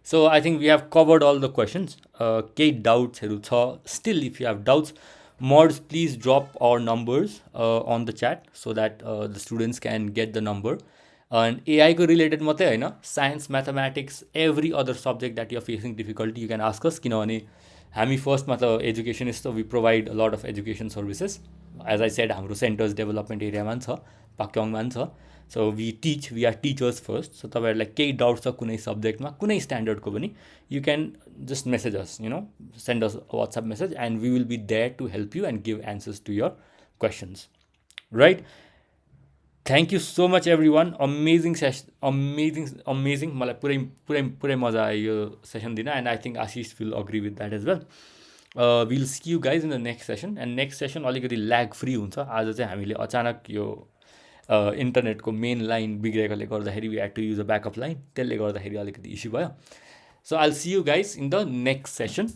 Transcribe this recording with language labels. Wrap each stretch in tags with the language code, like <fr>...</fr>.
<en>So I think we have covered all the questions.</en> <ne>Kehi doubtsहरू छ</ne> <en>still, if you have doubts, mods please drop our numbers on the chat so that the students can get the number. And</en> <ne>AI को related मात्रै होइन,</ne> <en>science, mathematics, every other subject that you are facing difficulty you can ask us.</en> <ne>किनभने हामी फर्स्टमा त</ne> <en>Educationist, we provide a lot of education services.</en> <ne>As I said हाम्रो centres development एरियामा पनि छ, पाक्योङमा पनि छ.</ne> <en>So we are teachers first. So</en> <ne>तपाईँहरूलाई केही डाउट छ कुनै सब्जेक्टमा, कुनै स्ट्यान्डर्डको पनि,</ne> <en>You can just message us, you know, send us WhatsApp message and we will be there to help you and give answers to your questions, right? Thank you so much everyone. Amazing amazing.</en> <ne>मलाई पुरै पुरै पुरै मजा आयो यो session दिन,</ne> <en>And I think Ashish will agree with that as well. Will see you guys in the next session.</en> <ne>And next session अलिकति lag free हुन्छ. आज चाहिँ हामीले अचानक यो इन्टरनेटको मेन लाइन बिग्रेकोले गर्दाखेरि</ne> <en>we had to use a backup line,</en> <ne>त्यसले गर्दाखेरि अलिकति इस्यु भयो.</ne> <en>So I'll see you guys in the next session.</en>